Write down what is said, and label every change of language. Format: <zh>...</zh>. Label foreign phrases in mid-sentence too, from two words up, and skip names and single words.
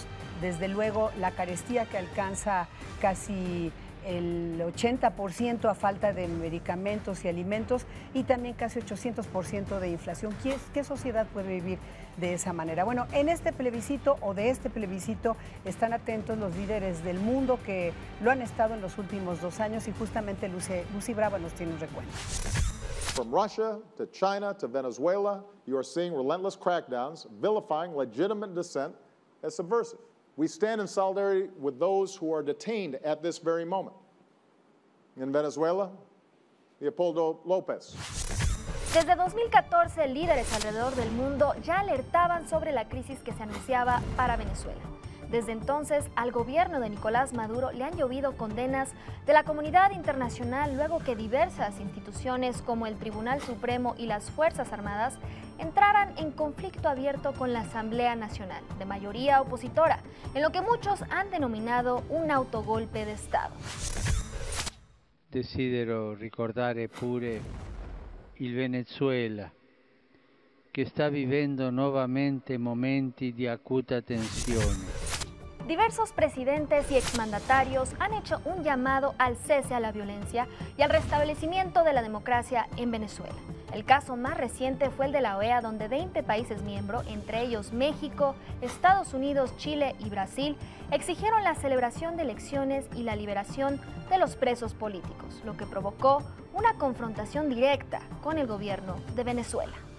<es>Desde luego, la carestía que alcanza casi el 80% a falta de medicamentos y alimentos, y también casi 800% de inflación. ¿Qué sociedad puede vivir de esa manera? Bueno, en este plebiscito de este plebiscito están atentos los líderes del mundo que lo han estado en los últimos 2 años, y justamente Lucy Brava nos tiene un recuento.</es> <en>From Russia to China to Venezuela, you are seeing relentless crackdowns vilifying legitimate dissent as subversive. We stand in solidarity with those who are detained at this very moment. In Venezuela, Leopoldo López.</en> <es>Desde 2014, líderes alrededor del mundo ya alertaban sobre la crisis que se anunciaba para Venezuela. Desde entonces, al gobierno de Nicolás Maduro le han llovido condenas de la comunidad internacional luego que diversas instituciones como el Tribunal Supremo y las Fuerzas Armadas entraran en conflicto abierto con la Asamblea Nacional, de mayoría opositora, en lo que muchos han denominado un autogolpe de Estado.</es> <it>Desidero ricordare pure il Venezuela, che sta vivendo nuovamente momenti di acuta tensione.</it> <es>Diversos presidentes y exmandatarios han hecho un llamado al cese a la violencia y al restablecimiento de la democracia en Venezuela. El caso más reciente fue el de la OEA, donde 20 países miembros, entre ellos México, Estados Unidos, Chile y Brasil, exigieron la celebración de elecciones y la liberación de los presos políticos, lo que provocó una confrontación directa con el gobierno de Venezuela.</es>